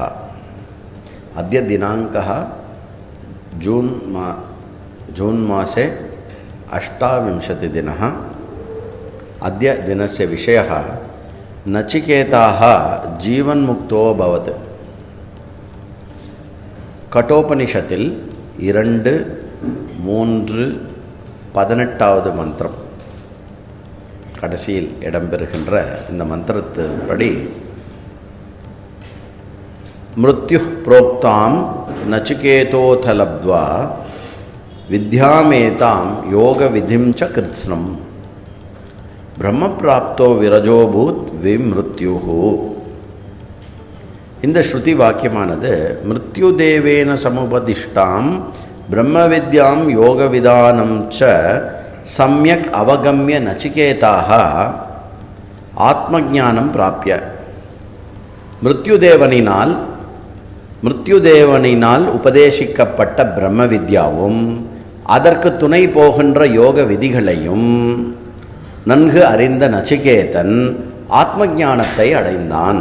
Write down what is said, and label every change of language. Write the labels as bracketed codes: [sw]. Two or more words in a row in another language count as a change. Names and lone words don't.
[sa] अद्य दिनांकः जून मासे 28 दिनः। अद्य दिनस्य विषयः नचिकेताः जीवन्मुक्तो अभवत्। [ta] कठोपनिषत्तिल 2, 3, 18வது மந்திரம் கடைசியில் இடம்பெறுகின்ற இந்த மந்திரத்தின்படி [sa] மிருத்யு प्रोक्तां नचिकेतोऽथ लब्ध्वा विद्यामेतां योग विधिं च कृत्स्नं ब्रह्म प्राप्तो विरजोभूत विमृत्युः। [ta] இந்த ஸ்ருதி வாக்கியமானது [sa] मृत्युदेवेन समुपदिष्टां ब्रह्म विद्यां योग विधानं च सम्यक् अवगम्य नचिकेताः आत्मज्ञानं प्राप्य. [ta] மிருத்யுதேவனினால் உபதேசிக்கப்பட்ட பிரம்ம வித்யாவும் அதற்கு துணை போகின்ற யோக விதிகளையும் நன்கு அறிந்த நச்சிகேதன் ஆத்மஞானத்தை அடைந்தான்.